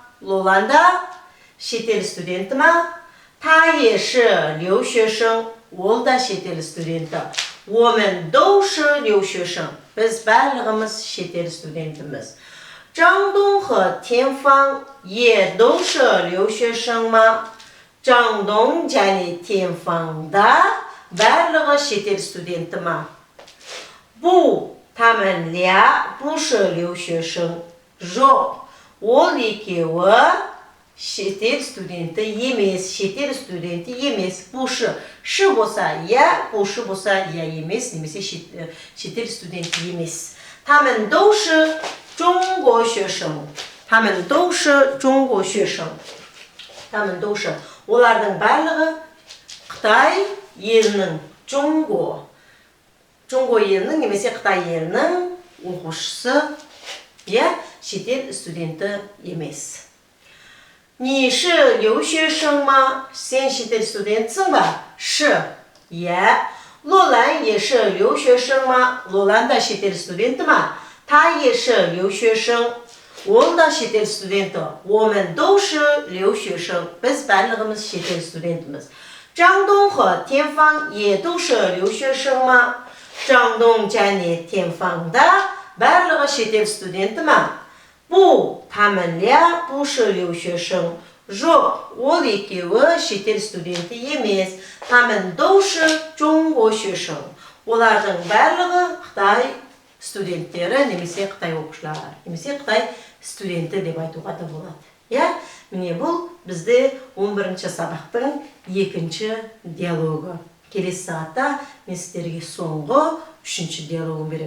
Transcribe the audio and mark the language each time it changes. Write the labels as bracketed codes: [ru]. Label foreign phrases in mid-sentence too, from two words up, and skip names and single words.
[zh] 罗兰的 [kk] şetel student [zh] 吗? 他也是留学生. [kk] Ол da şetel student. [zh] 我们都是留学生. [kk] Biz bарлығымыз şetel studentimiz. [zh] 张东和天芳也都是留学生吗? [kk] 张东және天芳 да барлығы шетел студенті ма? [zh] 不，他们俩不是留学生. [kk] жоқ, ол екеуі шетел студенті емес, шетел студенті емес. [zh] 不是, [kk] шы болса я, 不是 болса я емес, немесе шетел студенті емес. [zh] 他们都是中国学生. 他们都是中国学生. 他们都是. [kk] олардың барлығы Қытай елінің Жоңго елінің немесе Қытай елінің оқушысы, шетел студенті емес. [zh] 你是留学生吗? [kk] Сен шетел студентсің ба? [zh] 是. 罗兰也是留学生吗? [kk] 罗兰 да шетел студенті ма? [zh] 他也是留学生. [kk] Ол да шетел студенті. [zh] 我们都是留学生. [kk] Біз барлығымыз шетел студентіміз. [zh] 张东和天芳也都是留学生吗? [kk] 张东және天芳 да барлығы шетел студенті ма? [zh] 不，他们俩不是留学生. [kk] жоқ, ол екеуі шетел студенті емес. [zh] 他们都是中国学生. [kk] олардың барлығы Қытай студенттері немесе Қытай оқушылары, немесе Қытай студенті деп айтуға да болады. Міне бұл бізде 11-ші сабақтың екінші диалогы. Келесі сағатта мен сіздерге соңғы 3-ші диалогын беремін.